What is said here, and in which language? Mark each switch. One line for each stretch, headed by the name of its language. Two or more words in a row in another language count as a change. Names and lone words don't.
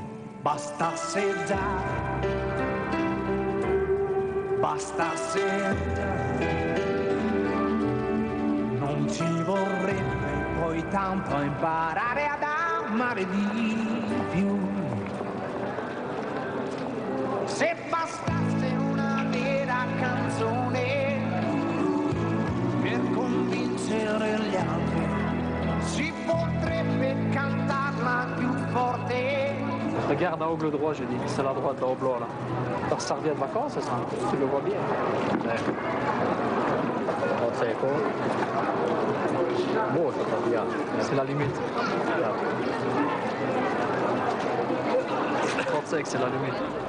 Italian: Bastasse già, bastasse già, non ci vorrebbe poi tanto imparare ad amare di più. Se bastasse una vera canzone per convincere gli altri, si potrebbe cantarla più forte.
French: Regarde en haut le droit, j'ai dit. C'est la droite là au blanc là. Alors ça revient de vacances, c'est ça? Tu le vois bien. C'est la limite. Je pensais que c'est la limite.